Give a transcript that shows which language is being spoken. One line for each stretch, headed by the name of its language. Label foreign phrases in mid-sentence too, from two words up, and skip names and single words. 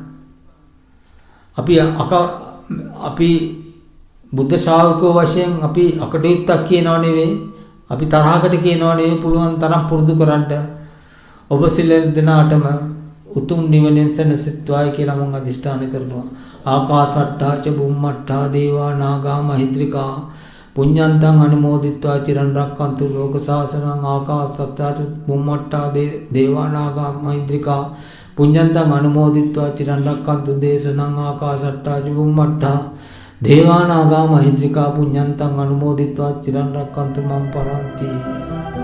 Sinhala: අපි බුද්ධ ශ්‍රාවකයෝ වශයෙන් අපි අකටයුත්තක් කියනව නෙවෙයි, අපි තරහකට කියනව නෙවෙයි. පුළුවන් තරම් පුරුදු කරන්න. ඔබ සියලු දෙනාටම උතුම් නිවනෙන් සැනසෙත්වායි කියලා මම අදිෂ්ඨාන කරනවා.
Pali: ආකාසට්ටා ච බුම්මට්ටා දේවා නාග මහිද්దికා පුඤ්ඤන්තං අනුමෝදිත්වා චිරන් රක්칸තු ලෝක සාසනං. ආකාසට්ටා ච බුම්මට්ටා දේවා නාග මහිද්దికා පුඤ්ඤන්තං අනුමෝදිත්වා චිරන් රක්칸තු දේශනං. ආකාසට්ටා ච බුම්මට්ටා දේවා නාග මහිද්దికා පුඤ්ඤන්තං අනුමෝදිත්වා චිරන් රක්칸තු මම් පරන්ති.